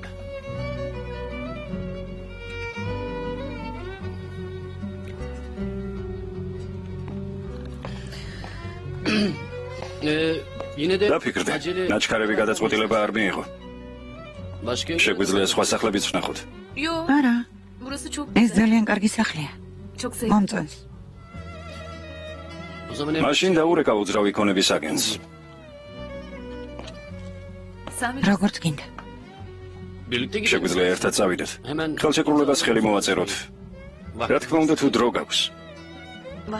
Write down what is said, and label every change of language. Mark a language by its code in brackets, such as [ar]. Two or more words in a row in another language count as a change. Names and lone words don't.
[ka] დაფიქრდე, ნაჩქარები გადაწყვეტილება არ მიიღო. შეგვიძლია სხვა სახლებიც ვნახოთ. [tr] Yo. [ka] არა, [tr] Burası çok [ka] ეს [tr] güzel. [ka] ძალიან კარგი სახლია. [tr] Çok sevdim. [ka] მომწონს. მაშინ დაურეკა უძრავი ქონების აგენტს. [tr] Sen bir [ka] როგორც გინდა. შეგვიძლია ერთად წავიდეთ. ხელშეკრულებას ხელი მოვაწეროთ. რა თქმა უნდა, თუ დრო გაქვს. [tr] var.